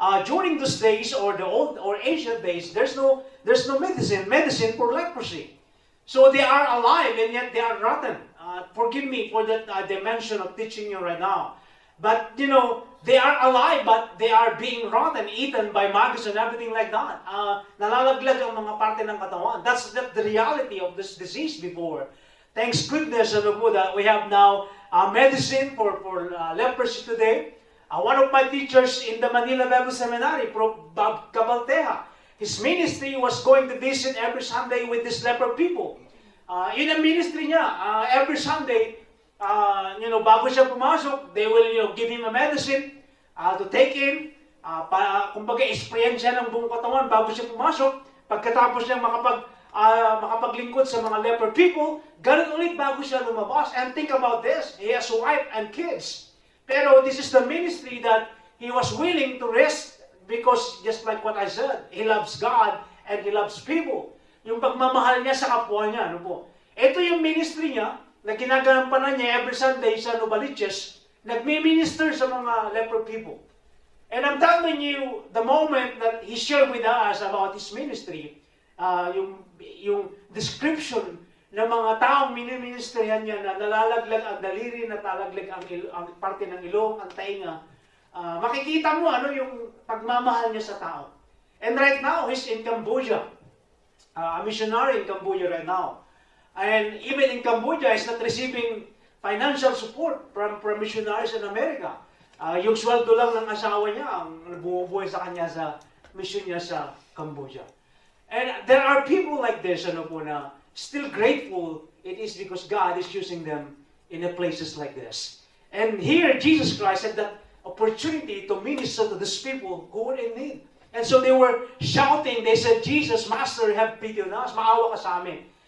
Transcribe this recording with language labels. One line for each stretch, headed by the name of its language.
English: During those days, or the old or ancient days, there's no medicine for leprosy. So they are alive and yet they are rotten. Forgive me for that dimension of teaching you right now. But, they are alive, but they are being rotten, eaten by maggots and everything like that.
Filipino: Nalalaglag ang mga parte ng katawan.
English: That's the reality of this disease before. Thanks goodness that we have now medicine for leprosy today. One of my teachers in the Manila Bible Seminary, Prof. Bob Cabalteja, his ministry was going to visit every Sunday with these leper people.
Filipino: Yun ang ministry niya.
English: Every Sunday,
Filipino: bago siya pumasok,
English: they will give him a medicine to take in.
Filipino: Kumbaga, isprayan siya ng buong katawan bago siya pumasok. Pagkatapos niya makapaglingkod sa mga leper people, ganun ulit bago siya lumabas.
English: And think about this, he has a wife and kids. Pero this is the ministry that he was willing to risk because just like what I said, he loves God and he loves people.
Filipino: Yung pagmamahal niya sa kapwa niya, Ito yung ministry niya na ginagampanan niya
English: every Sunday
Filipino: sa Novaliches, nagmi-minister sa mga leper people.
English: And I'm telling you, the moment that he shared with us about his ministry,
Filipino: yung description ng mga taong miniministerihan niya na nalalaglag ang daliri, natalaglag ang parte ng ilong, ang tainga, makikita mo yung pagmamahal niya sa tao.
English: And right now, he's in Cambodia. A missionary in Cambodia right now. And even in Cambodia, he's not receiving financial support from missionaries in America.
Filipino: Yung sweldo lang ng asawa niya ang bumubuhay sa kanya sa mission niya sa Cambodia.
English: And there are people like this, na still grateful. It is because God is using them in places like this. And here, Jesus Christ had that opportunity to minister to these people who were in need. And so they were shouting, they said, "Jesus, Master, have pity on us.
Filipino: Maawa ka sa amin."